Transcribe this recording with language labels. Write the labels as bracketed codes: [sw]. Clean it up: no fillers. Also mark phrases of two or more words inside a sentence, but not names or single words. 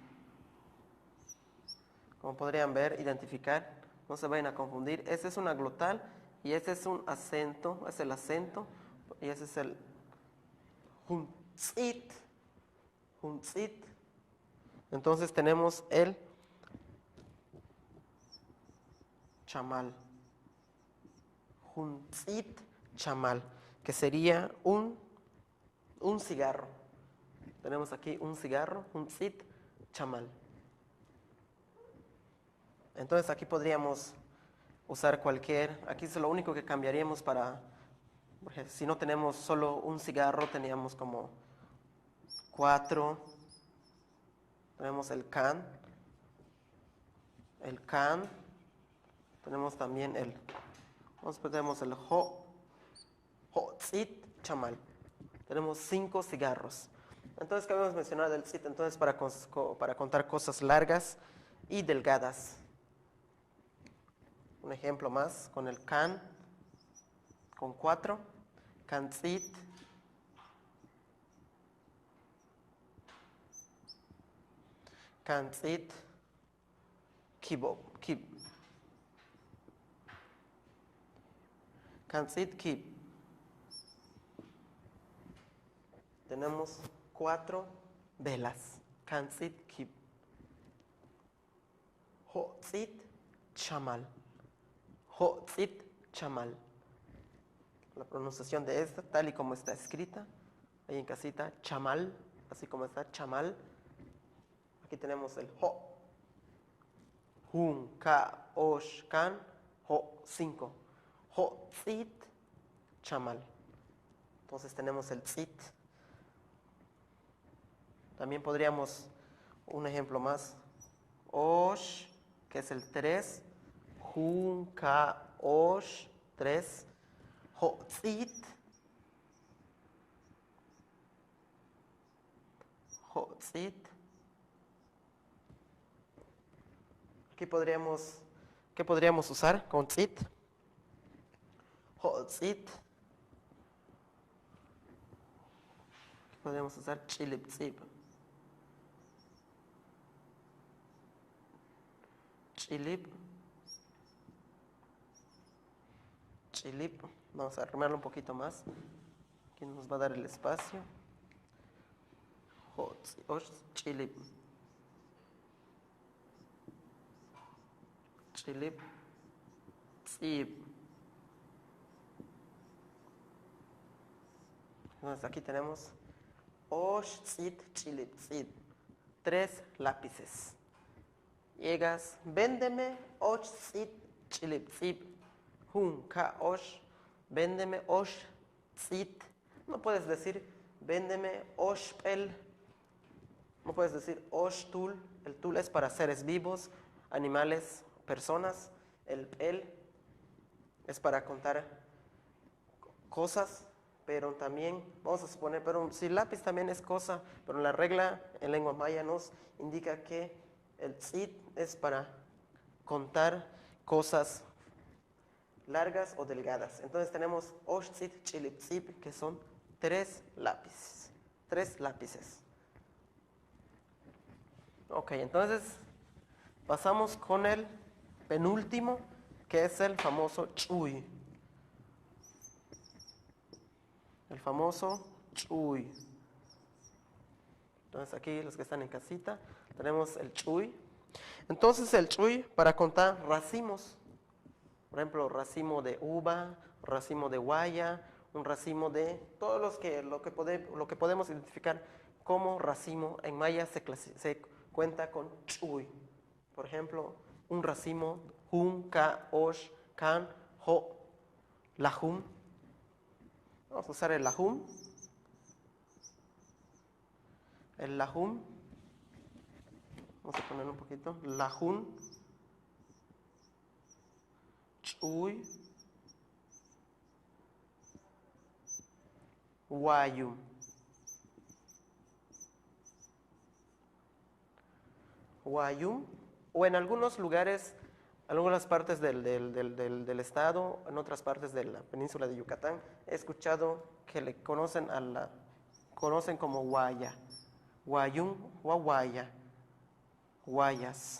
[es] Como podrían ver, identificar, no se vayan a confundir. Ese es una glotal y ese es un acento, es el acento, y ese es el huntzit. Entonces tenemos el chamal. [yua] Huntzit chamal, [es] que sería un cigarro. Tenemos aquí un cigarro, [yua] huntzit chamal. [es] Entonces aquí podríamos usar cualquier, aquí es lo único que cambiaríamos para, porque si no tenemos solo un cigarro, teníamos como 4, tenemos el can, tenemos también tenemos el [yua] tzit, chamal. [es] Tenemos 5 cigarros. Entonces, ¿qué habíamos mencionado del tzit? Entonces, para contar cosas largas y delgadas. Un ejemplo más con el can, con 4, [yua] can tzit, kib, Kansit kib. [es] Tenemos 4 velas. [yua] Kansit kib. Hotzit chamal. Hotzit chamal. [es] La pronunciación de esta, tal y como está escrita, ahí en casita, chamal, así como está, chamal. Aquí tenemos el [yua] ho. Hun, ka, osh, kan, ho, 5. Ho, tzit, chamal. [es] Entonces tenemos el tzit. También podríamos, un ejemplo más, osh, que es el 3. [yua] Hun, ka, osh, 3. Ho, tzit. Ho, tzit. [es] Aquí ¿qué podríamos usar con tzit? [yua] Hotzit. [es] Podríamos usar [yua] chilip tzip. Chilip. [es] Vamos a armarlo un poquito más. Aquí nos va a dar el espacio. [yua] Chilip. Chilip. Tzip. [es] Entonces aquí tenemos [yua] osh, tzit, chilip, tzip. [es] 3 lápices. Llegas, véndeme [yua] osh, tzit, chilip, tzip. Hun, ka, osh. Véndeme osh, tzit. [es] No puedes decir véndeme [yua] osh, pel. [es] No puedes decir [yua] osh, tul. [es] El tul es para seres vivos, animales, personas. El pel es para contar cosas. Pero también, vamos a suponer, pero si lápiz también es cosa, pero la regla en lengua maya nos indica que el tzit es para contar cosas largas o delgadas. Entonces tenemos [yua] osh, tzit, chilip, tzip, [es] que son 3 lápices. 3 lápices. Ok, entonces pasamos con el penúltimo, que es el famoso chuy. El famoso chuy. Entonces aquí los que están en casita tenemos el chuy. Entonces el chuy para contar racimos. Por ejemplo, racimo de uva, racimo de guaya, un racimo de todos lo que podemos identificar como racimo. En maya se cuenta con chuy. Por ejemplo, un racimo, [yua] hun, ka, osh, kan, ho, lahum. [es] Vamos a usar el lahum. El lahum. Vamos a poner un poquito. [yua] Lahum. Chuy. Guayum. Guayum. [es] O en algunos lugares, algunas partes del estado, en otras partes de la península de Yucatán, he escuchado que le conocen como guaya. Guayum o guaya. Guayas.